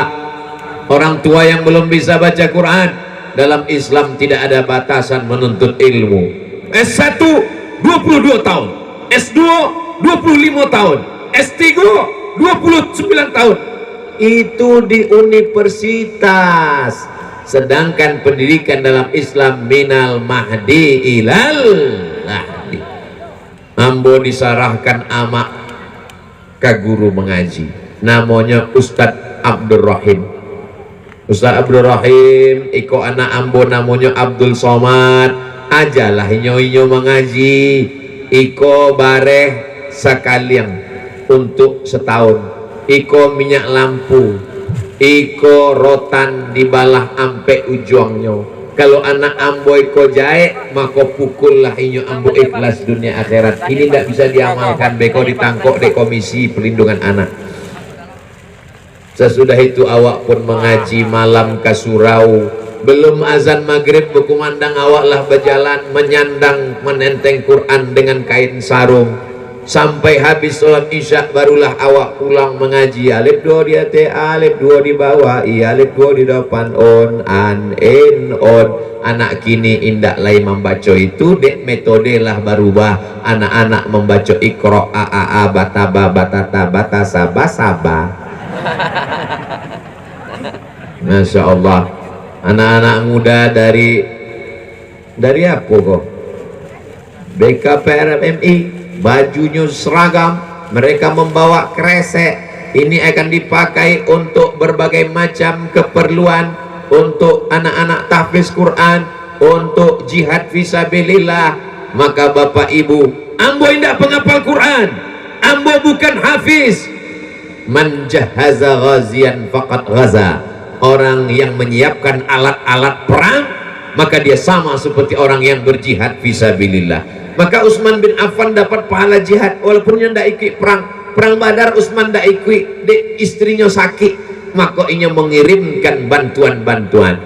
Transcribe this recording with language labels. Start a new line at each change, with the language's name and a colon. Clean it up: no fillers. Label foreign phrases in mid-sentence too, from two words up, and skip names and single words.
Indonesian: Orang tua yang belum bisa baca Quran, dalam Islam tidak ada batasan menuntut ilmu. S1 22 tahun, S2 25 tahun, S3 29 tahun. Itu di universitas. Sedangkan pendidikan dalam Islam
Arabic: من المهد إلى اللحد.
Minangkabau: Ambo disarahkan amak ke guru mengaji, namanya Ustadz Abdurrahim. Ustadz Abdurrahim iko anak ambo namanya Abdul Somad, ajalah inyo mengaji. Iko bareh sekalian untuk setahun, iko minyak lampu, iko rotan dibalah ampe ujungnya. Kalau anak ambo iko jahe, maka pukullah inyo ambo ikhlas dunia akhirat.
Indonesian: Ini tidak bisa diamalkan, beko ditangkok di Komisi Perlindungan Anak. Sesudah itu awak pun mengaji malam ke surau. Belum azan maghrib berkumandang awaklah berjalan menyandang menenteng Quran dengan kain sarung. Sampai habis sholat isya barulah awak pulang mengaji. Alif 2 di atas, alif 2 di bawah, alif 2 di depan, on, an, in, on.
Minangkabau: Anak kini indak lagi membaca itu, dek metode lah berubah.
Indonesian: Anak-anak membaca ikro, a, bataba, batata, batasaba, saba.
Arabic: ما شاء الله.
Indonesian: Anak-anak muda dari apa kok? BKPRMI, bajunya seragam, mereka membawa kresek. Ini akan dipakai untuk berbagai macam keperluan, untuk anak-anak tahfiz Quran, untuk jihad fisabilillah.
Minangkabau: Maka Bapak Ibu, ambo indah penghafal Quran, ambo bukan hafiz.
Arabic: من جهز غازيا فقد غزا.
Indonesian: Orang yang menyiapkan alat-alat perang, maka dia sama seperti orang yang berjihad fisabilillah. Maka Utsman bin Affan dapat pahala jihad walaupun dia tidak ikut perang Badar. Utsman tidak ikut, istrinya sakit, maka ia mengirimkan bantuan-bantuan.